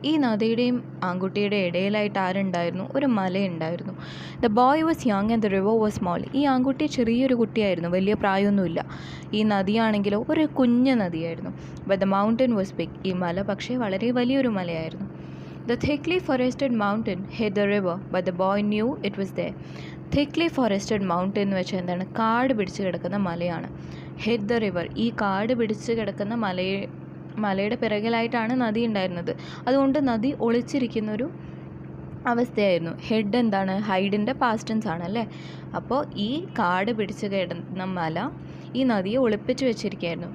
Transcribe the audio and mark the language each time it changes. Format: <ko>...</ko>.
<ml>ഈ നദിയുടെയും ആൺകുട്ടിയുടെ ഇടയിലായിട്ട് ആരുണ്ടായിരുന്നു? ഒരു മലയുണ്ടായിരുന്നു.</ml> <en>The boy was young and the river was small.</en> <ml>ഈ ആൺകുട്ടി ചെറിയൊരു കുട്ടിയായിരുന്നു, വലിയ പ്രായമൊന്നുമില്ല. ഈ നദിയാണെങ്കിലോ ഒരു കുഞ്ഞു നദിയായിരുന്നു.</ml> <en>But the mountain was big.</en> <ml>ഈ മല പക്ഷേ വളരെ വലിയൊരു മലയായിരുന്നു.</ml> <en>The thickly forested mountain hid the river, but the boy knew it was there. thickly forested mountain</en> <ml>എന്ന് വെച്ചാൽ എന്താണ്? കാട് പിടിച്ച് കിടക്കുന്ന മലയാണ്.</ml> <en>hid the river.</en> <ml>ഈ കാട് പിടിച്ച് കിടക്കുന്ന മലയുടെ പിറകിലായിട്ടാണ് നദി ഉണ്ടായിരുന്നത്. അതുകൊണ്ട് നദി ഒളിച്ചിരിക്കുന്നൊരു അവസ്ഥയായിരുന്നു. ഹെഡ് എന്താണ്? ഹൈഡിൻ്റെ പാസ്റ്റ് ടെൻസ് ആണല്ലേ. അപ്പോൾ ഈ കാട് പിടിച്ച് കിടന്ന മല ഈ നദിയെ ഒളിപ്പിച്ച് വെച്ചിരിക്കുകയായിരുന്നു.</ml>